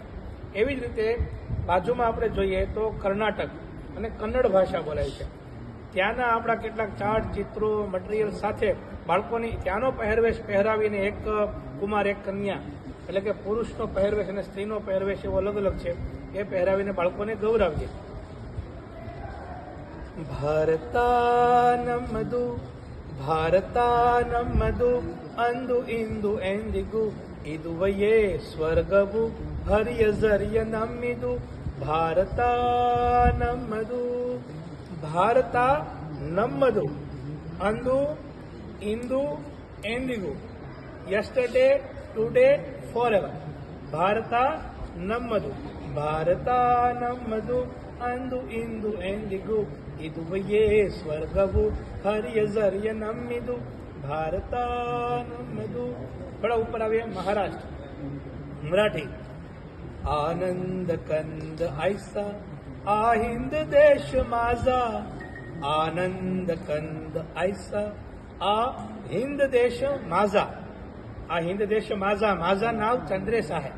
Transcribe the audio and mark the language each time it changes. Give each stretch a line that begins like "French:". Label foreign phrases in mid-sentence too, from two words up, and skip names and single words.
Gujarati: એવી જ રીતે બાજુમાં આપણે જોઈએ તો કર્ણાટક અને કન્નડ ભાષા બોલાય છે. ત્યાંના આપણા કેટલાક ચાર્ટ, ચિત્રો, મટીરિયલ સાથે બાળકોની ત્યાંનો પહેરવેશ પહેરાવીને એક કુમાર એક કન્યા એટલે કે પુરુષનો પહેરવેશ અને સ્ત્રીનો પહેરવેશ એવો અલગ અલગ છે એ પહેરાવીને બાળકોને ગૌરવીએ.
Kannada: ಭಾರತಾನಮ್ಮದು ಭಾರತಾನಮ್ಮದು ಅಂದು ಇಂದು ಎಂದಿಗೂ ಇದುವಯೇ ಸ್ವರ್ಗವು ಹರಿಯ ಜರಿಯ ನಮ್ಮಿದು ಭಾರತ ನಮ್ಮದು ಭಾರತ ನಮ್ಮದು ಅಂದು ಇಂದು ಎಂದಿಗೂ
English: yesterday today for ever
Kannada: ಭಾರತ ನಮ್ಮದು ಭಾರತ ನಮ್ಮದು ಅಂದು ಇಂದು ಎಂದಿಗೂ ಇದುವಯೇ ಸ್ವರ್ಗವು ಹರಿಯ ಜರಿಯ ನಮ್ಮಿದು ಭಾರತ ನಮ್ಮದು.
Gujarati: થોડા ઉપર આવીએ મહારાષ્ટ્ર મરાઠી.
Marathi: आनंद कंद ऐसा हा हिंद देश माझा आनंद कंद ऐसा हा हिंद देश माझा हा हिंद देश माझा माझा नाव चंद्रेशा है.